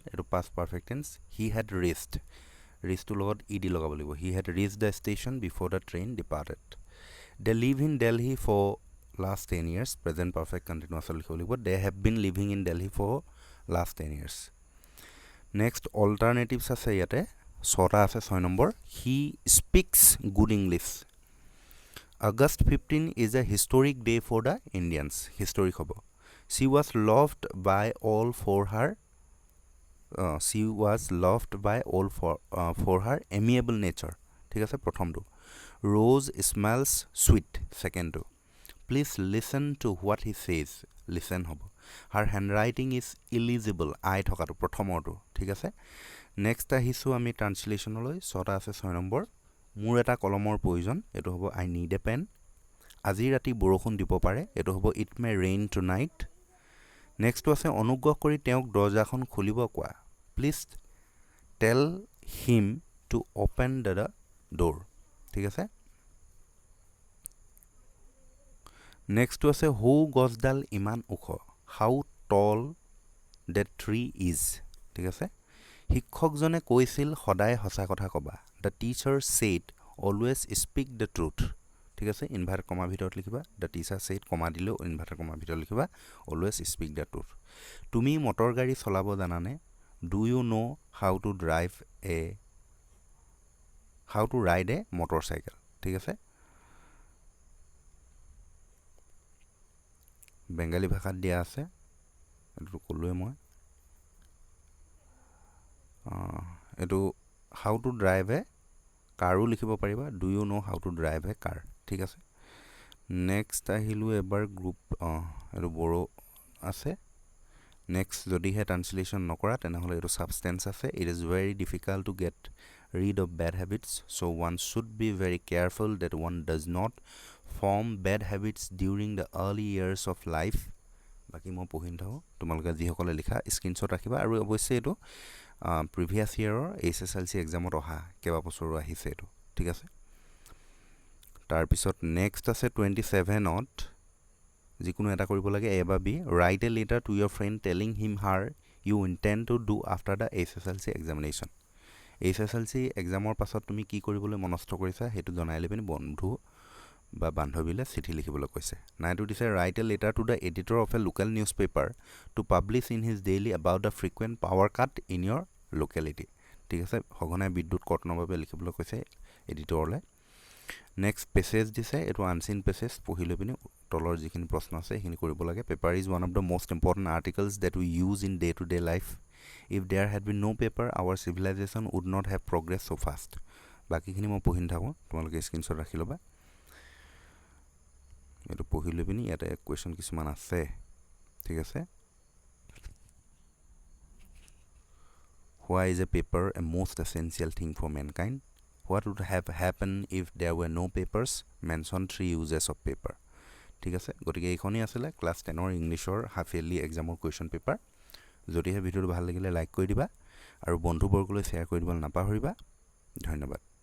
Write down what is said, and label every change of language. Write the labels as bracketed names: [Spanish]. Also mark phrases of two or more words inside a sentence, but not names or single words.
[English] It past perfect tense. He had reached. Reached to Lord ed logabolibo. He had reached the station before the train departed. They live in Delhi for last 10 years present perfect continuous but they have been living in Delhi for last 10 years next alternatives [Assamese] আছে ইয়াতে ছটা আছে [English] 6 নম্বৰ he speaks good English August 15 is a historic day for the Indians historic হ'ব She was loved by all for her for her amiable nature. [Assamese] ঠিক আছে প্ৰথমটো [English] Rose smells sweet secondটো Please listen to what he says listen হ'ব Her handwriting is illegible I [Assamese] থকাটো প্ৰথমৰটো ঠিক আছে নেক্সট আহিছো আমি ট্ৰান্সলেচনলৈ ছটা আছে 6 নম্বৰ মোৰ এটা কলমৰ প্ৰয়োজন এটো হ'ব [English] I need a pen [Assamese] আজি ৰাতি বৰষুণ দিব পাৰে এটো হ'ব [English] It may rain tonight [Assamese] নেক্সট আছে অনুগ্ৰহ কৰি তেওঁক দৰজাখন খুলিব কোৱা [English] Please tell him to open the door [Assamese] ঠিক আছে নেক্সট আছে হু গছডাল ইমান ওখ [English] How tall that tree is [Assamese] ঠিক আছে শিক্ষকজনে কৈছিল সদায় সঁচা কথা কবা [English] The teacher said always speak the truth [Assamese] ঠিক আছে [English] inverted comma [Assamese] ভিতৰত লিখিবা [English] The teacher said কমা দিলে ইনভাৰ্ট কমা ভিতৰত লিখিবা always speak the truth [Assamese] তুমি মটৰ গাড়ী চলাব জানানে [English] Do you know how to ride a motorcycle [Assamese] ঠিক আছে বেঙ্গলী ভাষাত দিয়া আছে এটো কলোৱে মই এটো [English] how to drive a [Assamese] কাৰো লিখিব পাৰিবা [English] Do you know how to drive a car [Assamese] ঠিক আছে নেক্সট আহিলো এবাৰ গ্ৰুপ এটো বড় আছে নেক্সট যদি হে ট্ৰান্সলেচন নকৰা তেনেহলে এটো সাবস্টেন্স আছে [English] It is very difficult to get rid of bad habits so one should be very careful that one does not form bad habits during the early years of life [Assamese] বাকি মই পঢ়িন থাও তোমালোকে যি সকলে লিখা স্ক্ৰিনশ্বট ৰাখিবা আৰু অৱশ্যে এটো [English] previous year's [Assamese] এছএছএলসি এক্সামত অহা কেবা বছৰ আহিছে এটো ঠিক আছে তাৰ পিছত নেক্সট আছে 27 ত যিকোনো এটা কৰিব লাগে এ বা বি [English] write a letter to your friend telling him her you intend to do after the SSLC examination [Assamese] SSLC এক্সামৰ পাছত তুমি কি কৰিবলৈ মনস্থ কৰিছা হেতু জনাইলে পিনি বন্ধু বা বান্ধৱীলে চিঠি লিখিবলৈ কৈছে নাইটো দিছে [English] write a letter to the editor of a local newspaper to publish in his daily about the frequent power cut in your locality [Assamese] ঠিক আছে হগনাই বিদ্যুৎ কৰ্তনৰ বাবে লিখিবলৈ কৈছে এডিটৰলে নেক্সট পেছেজ দিছে এটো আনসিন পেছেজ পঢ়িলে পিনি তলৰ যিখিনি প্ৰশ্ন আছে হেখিনি কৰিব লাগে [English] paper is one of the most important articles that we use in day to day life if there had been no paper our civilization would not have progressed so fast [Assamese] বাকিখিনি মই পঢ়িন থাকো তোমালোকে স্ক্ৰিনশ্বট ৰাখি লবা এটো পঢ়িলে পিনি এটা কোৱেশ্চন কিছুমান আছে ঠিক আছে [English] Why is a paper a most essential thing for mankind What would have happened if there were no papers mention 3 uses of paper [Assamese] ঠিক আছে গটিকে এইখনি আছিল ক্লাস 10 ৰ ইংলিশৰ [English] half yearly exam's question paper [Assamese] যদি হে ভিডিওটো ভাল লাগিলে লাইক কৰি দিবা আৰু বন্ধু বৰ্গলৈ শেয়াৰ কৰি দিবলৈ নাপাহৰিবা ধন্যবাদ